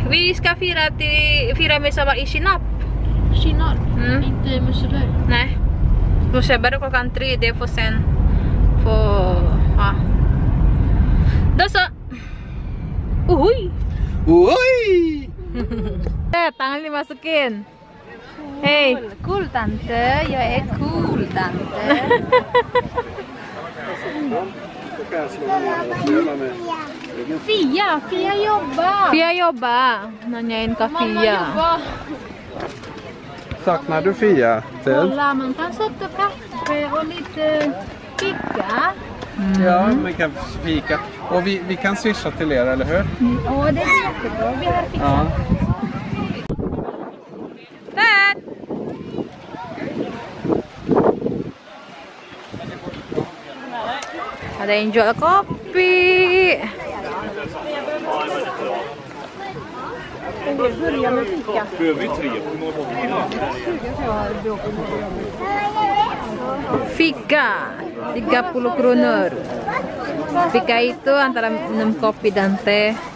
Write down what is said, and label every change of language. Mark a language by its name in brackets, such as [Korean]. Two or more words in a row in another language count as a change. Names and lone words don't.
[Swedish] Vi ska fira midsommar i Kinap. Kinnar. Inte Muselöj. Nej. Musse börjar klockan 3, det får sen få... Ja. Då så. Uhuy. Oj! [Indonesian] Tangan dimasukin. [Swedish] Hej. Cool tante, jag är cool tante. Då kan jag slå ner och spela med. Fia jobbar. [Indonesian] Fia jobba. Nanyain ka Fia. [Swedish] Saknar du Fia? Kolla, man kan sätta kaffe och lite fika. Ja, man kan fika. Och vi kan swisha till er, eller hur? Ja, det är jättebra. Vi har fixat. Ja. [English] Dad. [Indonesian] Ada yang jual kopi. [Swedish] Fika 30 kronor. [Indonesian] Fika itu antara minum kopi dan teh.